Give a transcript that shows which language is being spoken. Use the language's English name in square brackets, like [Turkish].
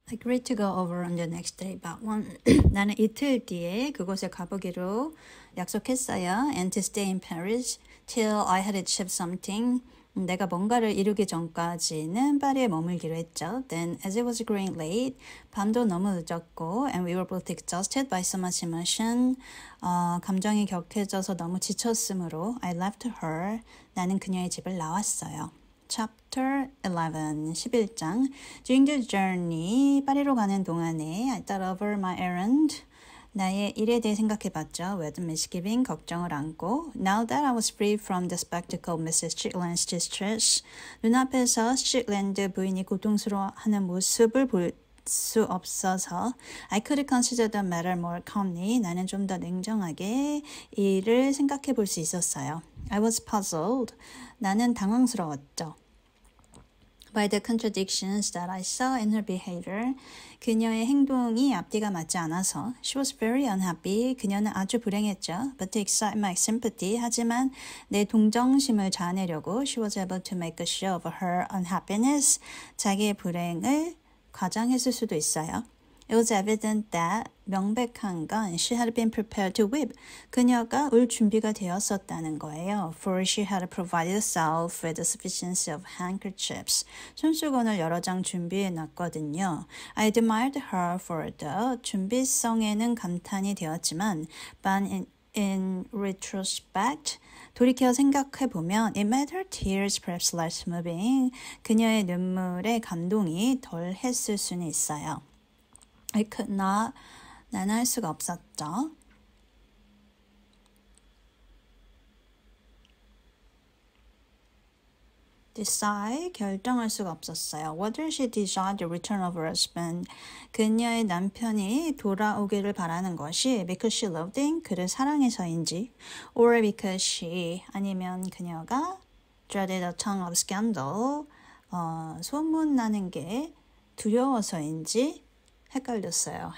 [English] Agreed to go over on the next day, but [Korean] 나는 이틀 뒤에 그곳에 가보기로 약속했어요. [English] And to stay in Paris till I had achieved something. [Korean] 내가 뭔가를 이루기 전까지는 파리에 머물기로 했죠. [English] Then, as it was growing late, [Korean] 밤도 너무 늦었고, [English] and we were both exhausted by so much emotion. [Korean] 감정이 격해져서 너무 지쳤으므로, [English] I left her. [Korean] 나는 그녀의 집을 나왔어요. [English] Chapter 11, [Korean] 11장. [English] During the journey, [Korean] 파리로 가는 동안에 [English] I thought over my errand. [Korean] 나의 일에 대해 생각해봤죠. [English] With misgiving, [Korean] 걱정을 안고. [English] Now that I was free from the spectacle of Mrs. Strickland's distress, [Korean] 눈앞에서 스트릭랜드 부인이 고통스러워하는 모습을 볼 수 없어서 [English] I could consider the matter more calmly. [Korean] 나는 좀 더 냉정하게 일을 생각해 볼 수 있었어요. [English] I was puzzled. [Korean] 나는 당황스러웠죠. [English] By the contradictions that I saw in her behavior. [Korean] 그녀의 행동이 앞뒤가 맞지 않아서. [English] She was very unhappy. [Korean] 그녀는 아주 불행했죠. [English] But to excite my sympathy. [Korean] 하지만 내 동정심을 자아내려고 [English] she was able to make a show of her unhappiness. [Korean] 자기의 불행을 과장했을 수도 있어요. [English] It was evident that [Korean] 명백한 건 [English] she had been prepared to weep. [Korean] 그녀가 울 준비가 되었었다는 거예요. [English] For she had provided herself with a sufficiency of handkerchiefs. [Korean] 손수건을 여러 장 준비해 놨거든요. [English] I admired her for the [Korean] 준비성에는 감탄이 되었지만 [English] but in retrospect [Korean] 돌이켜 생각해보면 [English] it made her tears perhaps less moving. [Korean] 그녀의 눈물에 감동이 덜 했을 수는 있어요. [English] I could not, [Korean] 나는 할 수가 없었죠. [English] decide, [Korean] 결정할 수가 없었어요. [English] Whether she desired the return of her husband, [Korean] 그녀의 남편이 돌아오기를 바라는 것이 [English] because she loved him, [Korean] 그를 사랑해서인지 [English] or because she, [Korean] 아니면 그녀가 [English] dreaded the tongue of scandal, [Korean] 소문나는 게 두려워서인지 헷갈렸어요.